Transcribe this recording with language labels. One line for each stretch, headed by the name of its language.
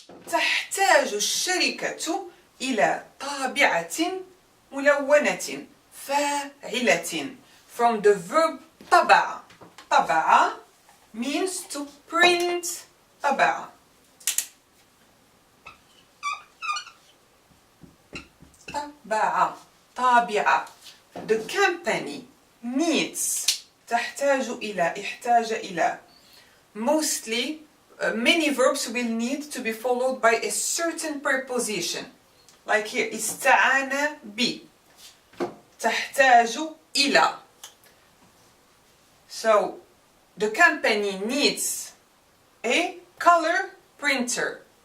Arabic: تحتاج الشركة إلى طابعة ملونة فاعلة,
English: from the verb
Arabic: طبع.
English: طبع means to print.
Arabic: طبع. طبع, طابعة.
English: The company needs,
Arabic: تحتاج إلى, احتاج إلى.
English: Mostly, many verbs will need to be followed by a certain preposition. Like here,
Arabic: استعان ب. تحتاج إلى.
English: So, the company needs a color printer.